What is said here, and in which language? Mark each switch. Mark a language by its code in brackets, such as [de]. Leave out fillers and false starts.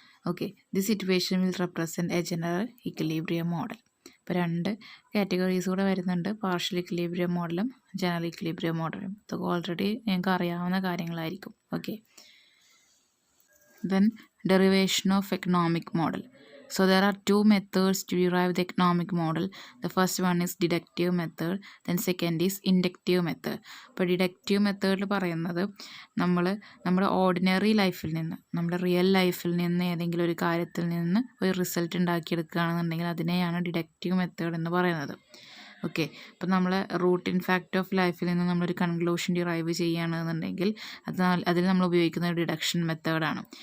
[en] Okay, the situation will represent a general equilibrium model. [ml] ഇപ്പോൾ 2 categories കൂടെ വരുന്നുണ്ട്, partial equilibrium മോഡലും ജനറൽ ഇക്വിലിബ്രിയം മോഡലും. ഇതൊക്കെ ഓൾറെഡി നിങ്ങൾക്ക് അറിയാവുന്ന കാര്യങ്ങളായിരിക്കും. [en] Okay, then derivation of economic model. So there are 2 methods to derive the economic model. The first one is deductive method, then second is inductive method. [ml] ഇപ്പോൾ deductive മെത്തേഡിൽ പറയുന്നത് നമ്മുടെ ഓർഡിനറി ലൈഫിൽ നിന്ന്, നമ്മുടെ റിയൽ ലൈഫിൽ നിന്ന് ഏതെങ്കിലും ഒരു കാര്യത്തിൽ നിന്ന് ഒരു റിസൾട്ട് ഉണ്ടാക്കിയെടുക്കുകയാണെന്നുണ്ടെങ്കിൽ അതിനെയാണ് ഡിഡക്റ്റീവ് മെത്തേഡ് എന്ന് പറയുന്നത്. ഓക്കെ, അപ്പോൾ നമ്മൾ റൂട്ട് ഇൻ ഫാക്റ്റ് ഓഫ് ലൈഫിൽ നിന്ന് നമ്മളൊരു കൺക്ലൂഷൻ ഡിറൈവ് ചെയ്യുകയാണെന്നുണ്ടെങ്കിൽ അതിൽ നമ്മൾ ഉപയോഗിക്കുന്ന ഡിഡക്ഷൻ മെത്തേഡാണ്.